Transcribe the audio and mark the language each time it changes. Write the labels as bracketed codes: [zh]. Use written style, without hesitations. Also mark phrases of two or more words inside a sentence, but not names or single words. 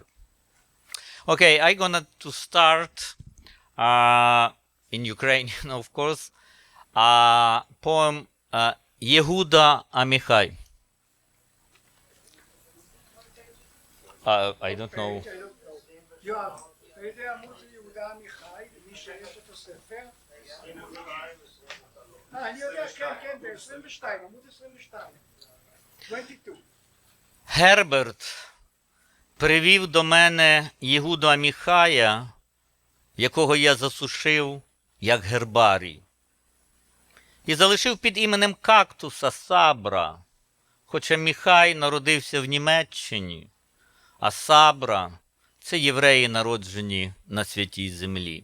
[en] Okay, I'm gonna to start in Ukrainian, of course, poem Yehuda Amichai. I don't know. [he] יואב, אתה יודע עמוד של יהודה עמיחי, למי שיש את הספר? אני יודע, כן, ב-22, עמוד 22. 22. [uk] Герберт привів до мене Єгуду Аміхая, якого я засушив, як гербарій, і залишив під іменем кактуса Сабра, хоча Міхай народився в Німеччині, а Сабра – це євреї, народжені на святій землі.